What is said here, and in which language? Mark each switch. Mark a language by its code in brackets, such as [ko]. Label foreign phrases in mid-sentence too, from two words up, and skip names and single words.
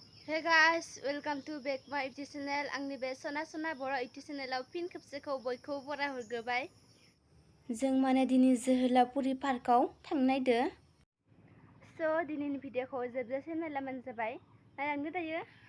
[en] Hey guys, welcome to back my YouTube channel. [brx] आंनि बे Sona बर' [en] YouTube channel [brx] फिन खेबसेखौ बयखौ बराय हरग्रोबाय। जों माने दिनै जोहोलावफुरि पार्कआव थांनो नायदो। स' दिनैनि भिडिअखौ जोबजासिम नायलांबानो जाबाय। नायलांदो दायो।